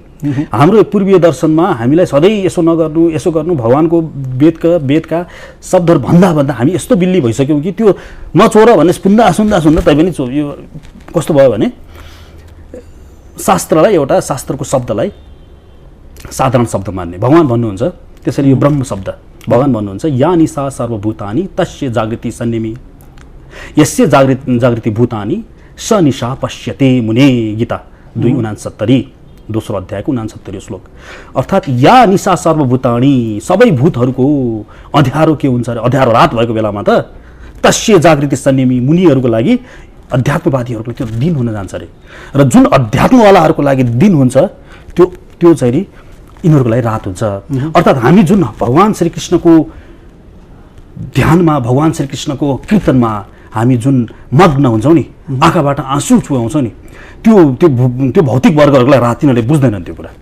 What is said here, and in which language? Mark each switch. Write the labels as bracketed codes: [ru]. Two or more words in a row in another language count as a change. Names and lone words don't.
[ne] हाम्रो पूर्वीय दर्शनमा हामीलाई सधैँ यसो नगर्नु यसो गर्नु, भगवानको वेदका शब्दहरू भन्दा हामी यस्तो बिल्ली भइसक्यौँ कि त्यो नचोर भन्ने सुन्दा तैपनि यो कस्तो भयो भने शास्त्रको शब्दलाई साधारण शब्द मान्ने। भगवान भन्नुहुन्छ त्यसैले यो ब्रह्म शब्द भगवान भन्नुहुन्छ [sa] या निशा सर्वभूतानि तस्य जागृति सन्निमि यस्य जागृति भूतानि स निशा पश्यते मुने। [ne] गीता 2:69 दोस्रो अध्यायको 69 श्लोक। अर्थात् [sa] या निशा सर्वभूतानि, [ne] सबै भूतहरूको अँध्यारो के हुन्छ अरे, अँध्यारो रात भएको बेलामा त [sa] तस्य जागृति [ne] संयमी मुनिहरूको लागि अध्यात्मवादीहरूको त्यो दिन हुन जान्छ अरे र जुन अध्यात्मवालाहरूको लागि दिन हुन्छ त्यो चाहिँ नि यिनीहरूको लागि रात हुन्छ। अर्थात् हामी जुन भगवान श्रीकृष्णको ध्यानमा भगवान श्रीकृष्णको कीर्तनमा हामी जुन मग्न हुन्छौँ नि आँखाबाट आँसु चुहाउँछौँ नि त्यो भौतिक वर्गहरूलाई रात तिनीहरूले बुझ्दैनन् त्यो कुरा।